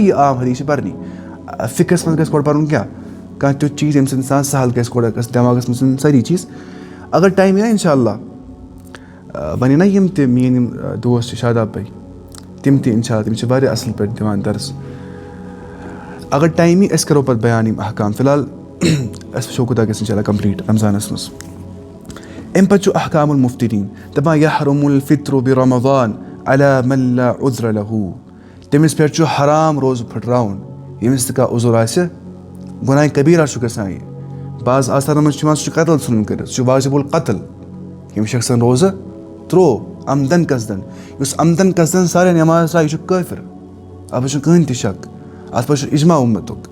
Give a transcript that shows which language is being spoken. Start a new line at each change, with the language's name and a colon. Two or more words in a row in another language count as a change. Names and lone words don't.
Kashmiri: یہِ عام حدیٖث چھِ پَرنی فِقہَس منٛز گژھِ گۄڈٕ پَرُن کیٛاہ کانٛہہ تیُتھ چیٖز ییٚمہِ سۭتۍ اِنسان سہل گژھِ گۄڈٕ گژھِ دٮ۪ماغَس منٛز یِن سٲری چیٖز اگر ٹایم یی نا
Arabic: اِنشاء اللہ
Kashmiri: وَنہِ نا یِم تہِ میٲنۍ یِم دوس چھِ شاداب بھاے تِم تہِ
Arabic: اِنشاء اللہ
Kashmiri: تِم چھِ واریاہ اَصٕل پٲٹھۍ دِوان درس اگر ٹایم یی أسۍ کَرو پَتہٕ بیان یِم احکام فِلحال أسۍ وٕچھو کوٗتاہ گژھِ
Arabic: اِنشاء اللہ
Kashmiri: کَمپلیٖٹ رمضانَس منٛز اَمہِ پَتہٕ چھُ
Arabic: احکام المُفطِریٖن
Kashmiri: دَپان
Arabic: یحرم الفطر برمضان علی من لا عذر له
Kashmiri: تٔمِس پٮ۪ٹھ چھُ حرام روزٕ پھٕٹراوُن ییٚمِس تہِ کانٛہہ عذر آسہِ گۄناہ کبیٖرا چھُ گژھان یہِ بعض آثارَن منٛز چھُ یِوان سُہ چھُ قتل ژھٕنُن کٔرِتھ سُہ چھُ
Arabic: واجب القتل
Kashmiri: ییٚمہِ شخصن روزٕ ترٛوو عمدن قصدن یُس عمدن قصدن سارے نٮ۪ماز ترٛایہِ یہِ چھُ کٲفِر اَتھ منٛز چھُنہٕ کٕہٕنۍ تہِ شک اَتھ پٮ۪ٹھ چھُ اِجما اُمتُک